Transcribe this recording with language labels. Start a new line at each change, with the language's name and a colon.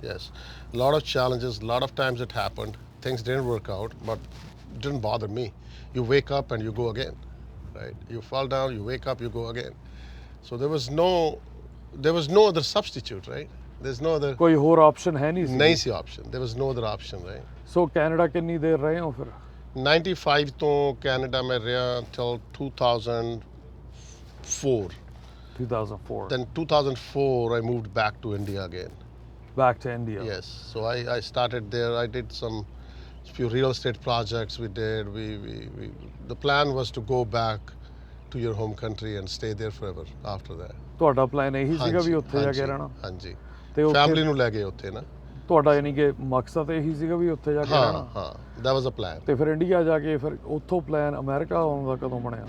English: Yes, a lot of challenges, a lot of times it happened. Things didn't work out, but it didn't bother me. You wake up and you go again, right? You fall down, you wake up, you go again. So there was no other substitute, right? There's no other.
Punjabi: ਕੋਈ ਹੋਰ option ਹੈ ਨਹੀਂ ਸੀ? ਨਹੀਂ ਸੀ option.
English: There was no other option, right?
Punjabi: So Canada ਕਿੰਨੀ ਦੇਰ ਰਹੇ ਹੋ ਫਿਰ? 95 ਤੋਂ ਕੈਨੇਡਾ ਮੈਂ ਰਿਹਾ
English: till 2004. 2004. Then 2004 I moved back to India again. Back to India. Yes. So I started there. I did some few real estate projects we did. The plan was to go back to your home country and stay there forever after that.
Punjabi: ਤੁਹਾਡਾ plan ਇਹੀ ਸੀਗਾ ਵੀ ਉੱਥੇ ਜਾ ਕੇ ਰਹਿਣਾ? ਹਾਂਜੀ। ਤੇ family ਨੂੰ ਲੈ ਗਏ ਉੱਥੇ ਨਾ। ਤੁਹਾਡਾ ਯਾਨੀ ਕਿ ਮਕਸਦ ਇਹੀ ਸੀਗਾ ਵੀ ਉੱਥੇ ਜਾ ਕੇ ਰਹਿਣਾ?
English: ਹਾਂ, that was a plan.
Punjabi: ਤੇ ਫਿਰ ਇੰਡੀਆ ਜਾ ਕੇ ਫਿਰ ਉੱਥੋਂ ਪਲਾਨ ਅਮਰੀਕਾ ਆਉਣ ਦਾ ਕਦੋਂ ਬਣਿਆ?